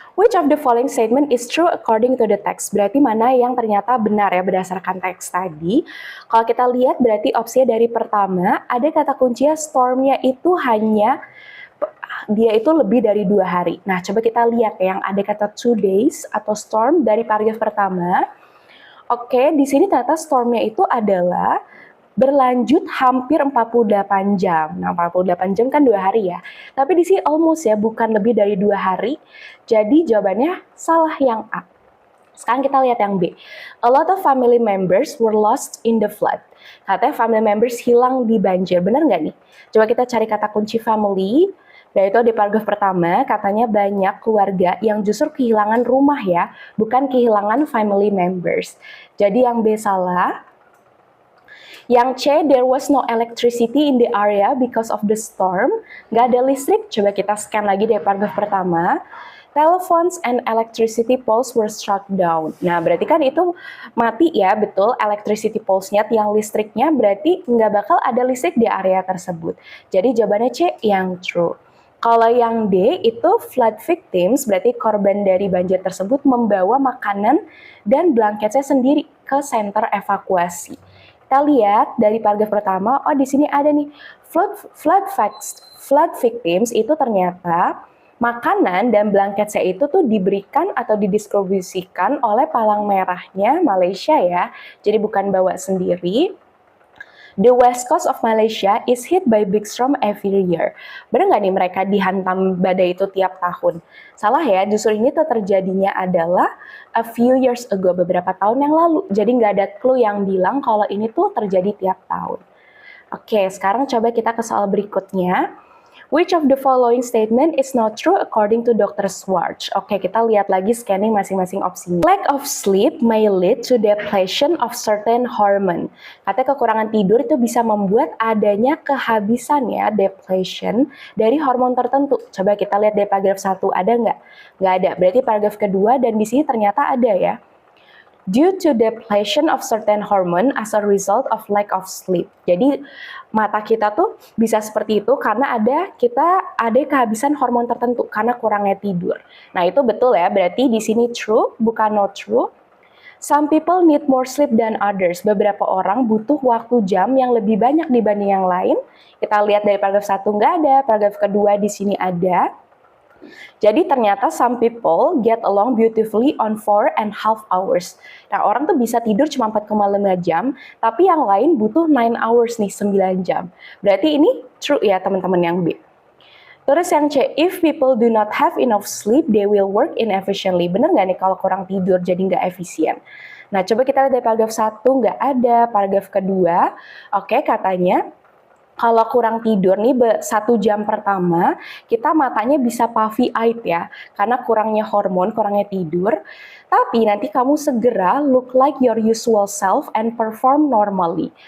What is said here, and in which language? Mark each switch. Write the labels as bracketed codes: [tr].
[en] Which of the following statement is true according to the text? [id] Berarti mana yang ternyata benar ya berdasarkan teks tadi. Kalau kita lihat berarti opsinya dari pertama, ada kata kuncinya stormnya itu hanya dia itu lebih dari 2 hari. Nah, coba kita lihat ya, yang ada kata 2 days atau storm dari paragraf pertama. Oke, di sini ternyata stormnya itu adalah berlanjut hampir 48 jam. Nah, 48 jam kan 2 hari ya. Tapi di sini almost ya, bukan lebih dari 2 hari. Jadi jawabannya salah yang A. Sekarang kita lihat yang B. [en] A lot of family members were lost in the flood. Katanya family members hilang di banjir. Benar nggak nih? [id] Coba kita cari kata kunci family. Dan itu di paragraf pertama, katanya banyak keluarga yang justru kehilangan rumah ya, bukan kehilangan family members. Jadi yang B salah. [en] Yang C, there was no electricity in the area because of the storm. [id] Nggak ada listrik, coba kita scan lagi dari paragraf pertama. [en] Telephones and electricity poles were struck down. [id] Nah, berarti kan itu mati ya, betul. Electricity poles-nya, tiang listriknya, berarti nggak bakal ada listrik di area tersebut. Jadi jawabannya C, yang true. Kalau yang D itu flood victims, berarti korban dari banjir tersebut membawa makanan dan blanketnya sendiri ke center evakuasi. Kita lihat dari paragraf pertama, oh di sini ada nih flood victims itu ternyata makanan dan blanketnya itu tuh diberikan atau didistribusikan oleh Palang Merahnya Malaysia ya, jadi bukan bawa sendiri. [en] The west coast of Malaysia is hit by big storm every year. [id] Benar nggak nih mereka dihantam badai itu tiap tahun? Salah ya, justru ini tuh terjadinya adalah a few years ago, beberapa tahun yang lalu. Jadi nggak ada clue yang bilang kalau ini tuh terjadi tiap tahun. Oke, sekarang coba kita ke soal berikutnya. [en] Which of the following statement is not true according to Dr. Schwartz? Oke, kita lihat lagi scanning masing-masing opsinya. Lack of sleep may lead to depletion of certain hormone. [id] Katanya kekurangan tidur itu bisa membuat adanya kehabisan ya, depletion dari hormon tertentu. Coba kita lihat dari paragraf 1, ada nggak? Nggak ada. Berarti paragraf kedua dan di sini ternyata ada ya. [en] Due to depletion of certain hormone as a result of lack of sleep. [id] Jadi mata kita tuh bisa seperti itu karena kita ada kehabisan hormon tertentu karena kurangnya tidur. Nah itu betul ya, berarti di sini true bukan not true. [en] Some people need more sleep than others. [id] Beberapa orang butuh waktu jam yang lebih banyak dibanding yang lain. Kita lihat dari paragraf 1 nggak ada, paragraf kedua di sini ada. [en] Jadi ternyata some people get along beautifully on 4.5 hours. [id] Nah, orang tuh bisa tidur cuma 4,5 jam, tapi yang lain butuh 9 hours nih, 9 jam. [en] Berarti ini true ya teman-teman yang B. Terus yang C, if people do not have enough sleep, they will work inefficiently. [id] Bener nggak nih kalau kurang tidur jadi nggak efisien? Nah, coba kita lihat dari paragraf 1, nggak ada. Paragraf kedua, oke, katanya kalau kurang tidur nih 1 jam pertama, kita matanya bisa puffy-eyed ya, karena kurangnya hormon, kurangnya tidur. [en] Tapi nanti kamu segera look like your usual self and perform normally.